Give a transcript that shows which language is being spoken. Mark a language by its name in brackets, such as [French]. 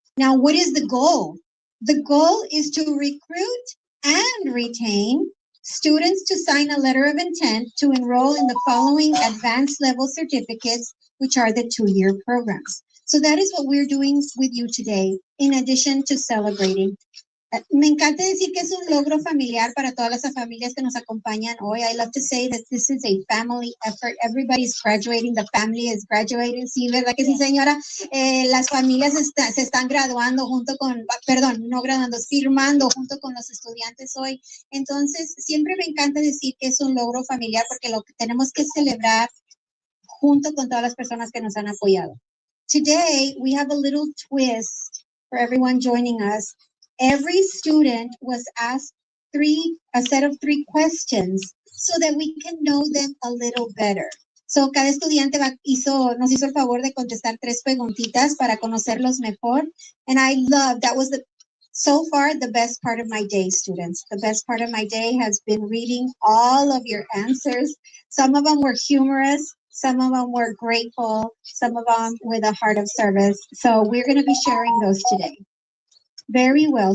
[English] Now, what is the goal? The goal is to recruit and retain students to sign a letter of intent to enroll in the following advanced level certificates, which are the 2-year programs. So that is what we're doing with you today, in addition to celebrating. [Spanish] Me encanta decir que es un logro familiar para todas las familias que nos acompañan hoy. [English] I love to say that this is a family effort. Everybody's graduating. The family is graduating. [Spanish] Sí, ¿verdad que sí, señora? Las familias se están graduando junto con, perdón, no graduando, firmando junto con los estudiantes hoy. Entonces, siempre me encanta decir que es un logro familiar porque lo que tenemos que celebrar junto con todas las personas que nos han apoyado. [English] Today, we have a little twist for everyone joining us. Every student was asked a set of 3 questions so that we can know them a little better. [Spanish] So, cada estudiante nos hizo el favor de contestar 3 preguntitas para conocerlos mejor. [English] And I love, that was so far the best part of my day, students. The best part of my day has been reading all of your answers. Some of them were humorous. Some of them were grateful. Some of them with a heart of service. So we're going to be sharing those today. Very well.